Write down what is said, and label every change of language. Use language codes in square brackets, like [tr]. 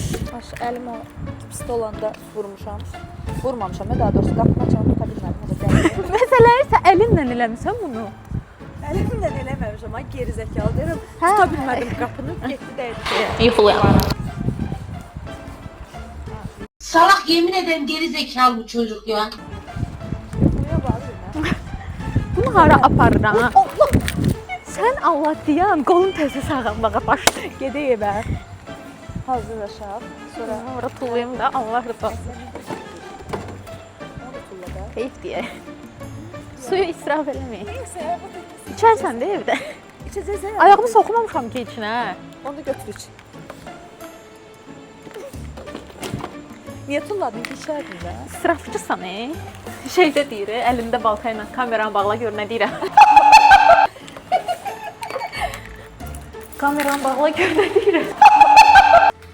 [az] Baş, əlim o pist olanda vurmuşam. Vurmamışam, daha doğrusu qapını açanı tuta bilmədim. O da gəlir. Məsələ isə əlinlə eləmisən bunu. Əlimlə eləməmişəm, ay gerizəkalı deyirəm. Hə. Tuta bilmədim qapını, getdi dəydi. Yıxılayam. [tr] Salak yemin ederim geri zekalı bu çocuk ya. [az] Bunu hara aparıram ha? Sən Allah deyən qolun təzə sağalmağa başla. Gedək evə. Hazırlaşaq. Sonra Ora tullayım da Allah rızası. Keyif deyə. Suyu israf eləməyin. İçərsən də evdə. İçəcəksən. Ayağımı soxmamışam ki içinə. Onu götür iç. Niyə tulladın ki, içərdin də? İsrafçısan, Şeydə deyir, əlimdə balta ilə kameranı bağla gör nə deyirəm. Kameranı bağla gör nə deyirəm.